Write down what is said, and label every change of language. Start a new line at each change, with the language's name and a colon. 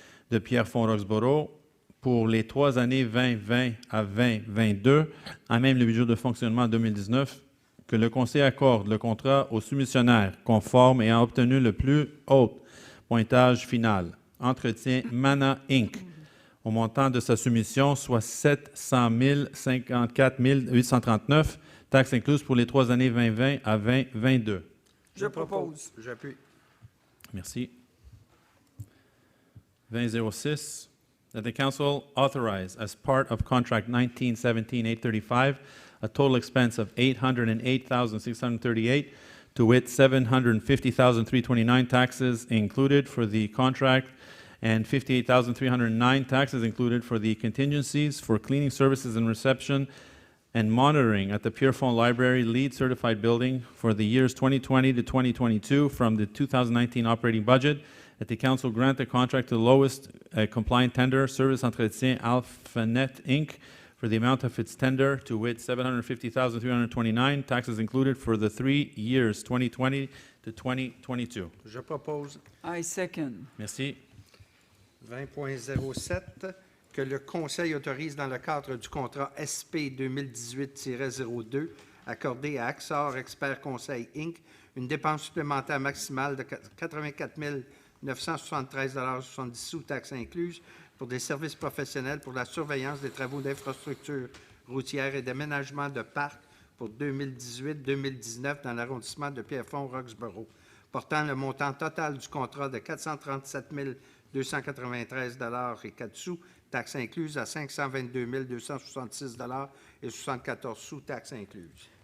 French: de Pierrefonds-Roxboro pour les 3 années 2020 à 2022, à même le budget de fonctionnement 2019, que le Conseil accorde le contrat au soumissionnaire conforme ayant obtenu le plus haut pointage final. Entretien Mana Inc., au montant de sa soumission, soit 700 054 839, taxes incluses pour les 3 années 2020 à 2022. Je propose. J'appuie. Merci.
English: 2006, that the Council authorize, as part of Contract 1917-835, a total expense of $808,638, to wit $750,329 taxes included for the contract and $58,309 taxes included for the contingencies for cleaning services and reception and monitoring at the Pierrefonds Library Lead Certified Building for the years 2020 to 2022 from the 2019 operating budget, that the council grant a contract to the lowest compliant tender, Service Entretien Alphanet, Inc., for the amount of its tender, to wit $750,329, taxes included for the 3 years 2020 to 2022.
French: Je propose
English: I second.
French: Merci. 20.07, que le Conseil autorise dans le cadre du contrat SP 2018-02 accordé à Axar Expert Conseil Inc. une dépense supplémentaire maximale de 84 973,70 taxes incluses pour des services professionnels pour la surveillance des travaux d'infrastructure routière et d'aménagement de parcs pour 2018-2019 dans l'arrondissement de Pierrefonds-Roxborough, portant le montant total du contrat de 437 293,04 $, taxes incluses, à 522 266 et 74 sous, taxes incluses.